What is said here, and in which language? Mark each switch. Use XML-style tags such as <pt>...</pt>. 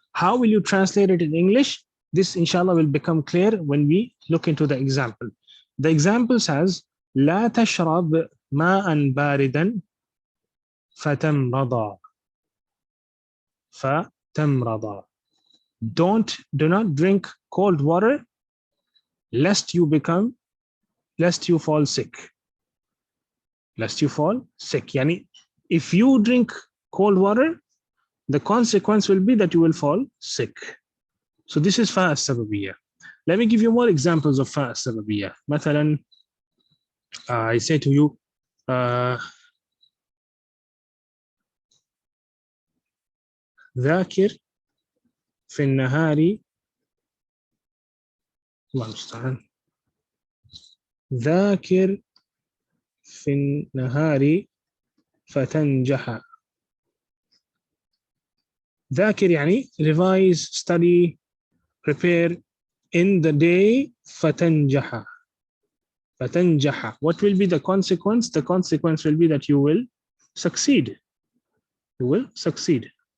<en>How will you translate it in English? This, inshallah, will become clear when we look into the example. The example says,</en> <ar>لا تشرب ماء باردا فتمرض. فتمرض.</ar> <en>Do not drink cold water lest you fall sick. Lest you fall sick. Yani, if you drink cold water, the consequence will be that you will fall sick. So this is fa as-sababiyya. Let me give you more examples of fa as-sababiyya.</en> <ar>مثلا,</ar> <en>I say to you,</en> <ar>ذاكر في النهار, الله المستعان, ذاكر في النهار فتنجح. ذاكر يعني</ar> <en>revise, study, prepare in the day,</en> <ar>فتنجح. فتنجح.</ar> <en>What will be the consequence? The consequence will be that you will succeed. You will succeed.</en>